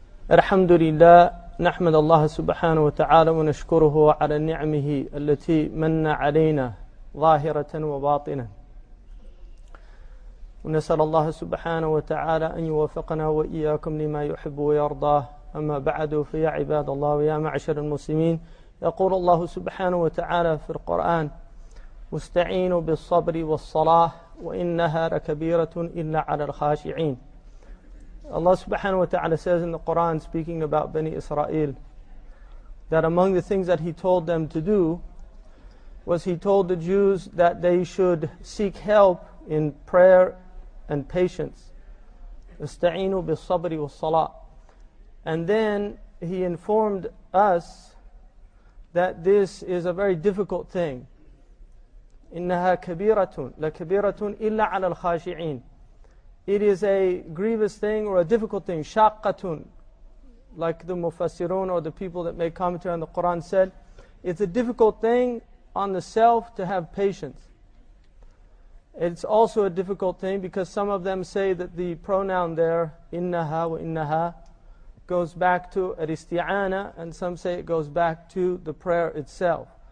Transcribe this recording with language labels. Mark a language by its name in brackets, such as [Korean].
[Arabic] الحمد لله، نحمد الله سبحانه وتعالى ونشكره على نعمه التي من علينا ظاهرة وباطنة، ونسأل الله سبحانه وتعالى أن يوفقنا وإياكم لما يحب ويرضاه. أما بعد، فيا عباد الله ويا معشر المسلمين، يقول الله سبحانه وتعالى في القرآن: واستعينوا بالصبر والصلاة وإنها لكبيرة إلا على الخاشعين. [English] Allah subhanahu wa ta'ala says in the Quran, speaking about Bani Israel, that among the things that He told them to do was He told the Jews that they should seek help in prayer and patience. [Arabic] استعينوا بالصبر والصلاة. [English] And then He informed us that this is a very difficult thing. [Arabic] إنها كبيرة لكبيرة إلا على الخاشعين. [English] It is a grievous thing or a difficult thing. شاقة, like the Mufassirun or the people that make commentary on the Quran said, it's a difficult thing on the self to have patience. It's also a difficult thing because some of them say that the pronoun there, [Arabic] إنها وإنها, [English] goes back to al-isti'ana, and some say it goes back to the prayer itself.